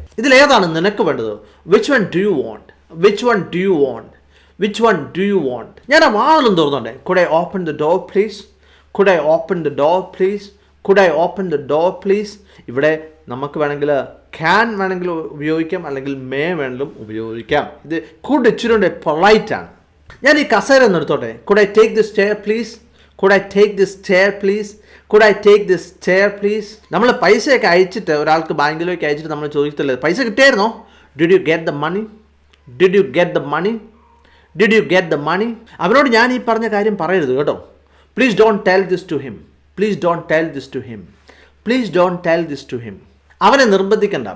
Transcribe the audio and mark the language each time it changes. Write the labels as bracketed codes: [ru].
[ml] ഇതിലേതാണ് നിനക്ക് വേണ്ടത്? [en] Which one do you want, which one do you want, which one do you want. [ml] ഞാൻ ആ വാതിലും തുറന്നുണ്ടേ. [en] Could I open the door please, could I open the door please, could I open the door please. [ml] ഇവിടെ നമുക്ക് വേണമെങ്കിൽ can വേണമെങ്കിൽ ഉപയോഗിക്കാം, അല്ലെങ്കിൽ may വേണമെങ്കിലും ഉപയോഗിക്കാം. ഇത് കുഡ് ഇച്ചിരി കൊണ്ട് പൊളൈറ്റ് ആണ്. ഞാൻ ഈ കസേര ഒന്ന് എടുത്തോട്ടെ. [en] Could I take this chair please, could I take this chair please, could I take this chair please. [ml] നമ്മൾ പൈസയൊക്കെ അയച്ചിട്ട് ഒരാൾക്ക് ബാങ്കിലേക്ക് അയച്ചിട്ട് നമ്മൾ ചോദിക്കത്തില്ലേ, പൈസ കിട്ടിയായിരുന്നോ? [en] Did you get the money, did you get the money, did you get the money. [ml] അവനോട് ഞാൻ ഈ പറഞ്ഞ കാര്യം പറയരുത് കേട്ടോ. [en] Please don't tell this to him, please don't tell this to him, please don't tell this to him. [ml] അവനെ നിർബന്ധിക്കണ്ട.